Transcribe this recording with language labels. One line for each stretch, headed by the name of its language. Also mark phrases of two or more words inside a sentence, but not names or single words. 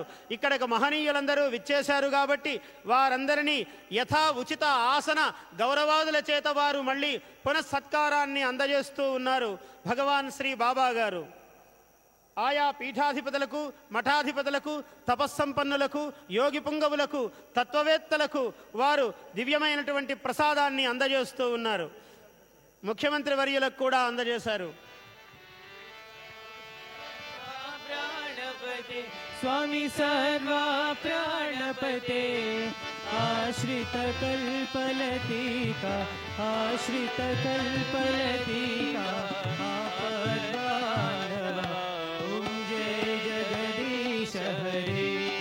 Telugu: ఇక్కడికి మహనీయులందరూ విచ్చేశారు కాబట్టి వారందరినీ యథా ఉచిత ఆసన గౌరవాదుల చేత వారు మళ్ళీ పునఃసత్కారాన్ని అందజేస్తూ ఉన్నారు భగవాన్ శ్రీ బాబా గారు. ఆయా పీఠాధిపతులకు, మఠాధిపతులకు, తపస్సంపన్నులకు, యోగి పుంగవులకు, తత్వవేత్తలకు వారు దివ్యమైనటువంటి ప్రసాదాన్ని అందజేస్తూ ఉన్నారు. ముఖ్యమంత్రి వర్యులకు కూడా అందజేశారు.
Sanskrit: स्वामी सर्वा प्राणपते आश्रित कल्पलतिका आश्रित कल्पलतिका आपद्बांधवा ओम जय जगदीश हरे